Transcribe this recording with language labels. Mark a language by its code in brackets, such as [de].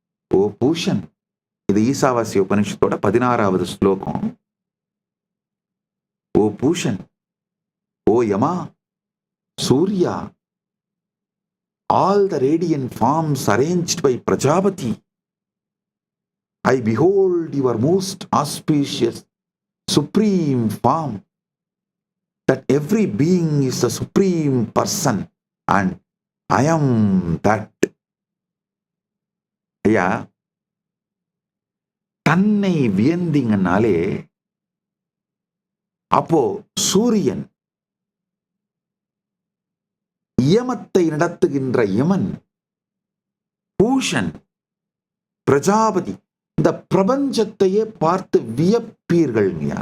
[ta] ஓ பூஷன், இது ஈசாவாசிய உபனிஷத்தோட 16வது ஸ்லோகம். [en] O Pushan, O Yama, Surya, all the radiant forms arranged by Prajapati, I behold your most auspicious supreme form, that every being is a supreme person and I am that. [ta] ஐயா, தன்னை வியந்தீங்கன்னாலே அப்போ சூரியன், யமத்தை நடத்துகின்ற யமன், பூஷன், பிரஜாபதி, இந்த பிரபஞ்சத்தையே பார்த்து வியப்பீர்கள்.